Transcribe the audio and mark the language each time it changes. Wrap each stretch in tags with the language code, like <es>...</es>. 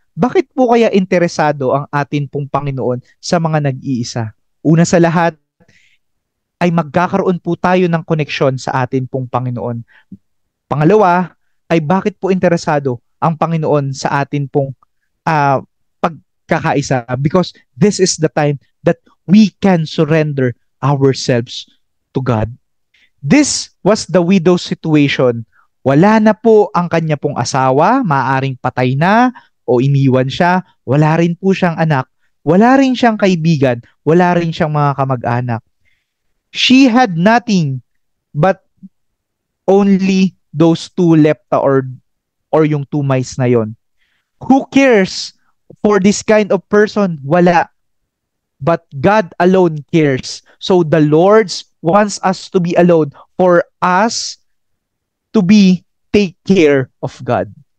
<tl>Bakit po kaya interesado ang atin pong Panginoon sa mga nag-iisa? Una sa lahat, ay magkakaroon po tayo ng koneksyon sa atin pong Panginoon. Pangalawa, ay bakit po interesado ang Panginoon sa atin pong pagkakaisa?</tl> <en>Because this is the time that we can surrender ourselves to God. This was the widow's situation.</en> <tl>Wala na po ang kanya pong asawa, maaaring patay na o iniwan siya, wala rin po siyang anak, wala rin siyang kaibigan, wala rin siyang mga kamag-anak.</tl> <en>She had nothing but only those 2 lepta or</en> <tl>yung 2 mice na yon.</tl> <en>Who cares for this kind of person?</en> <tl>Wala.</tl> <en>But God alone cares. So the Lord wants us to be alone for us to take care of God.</en>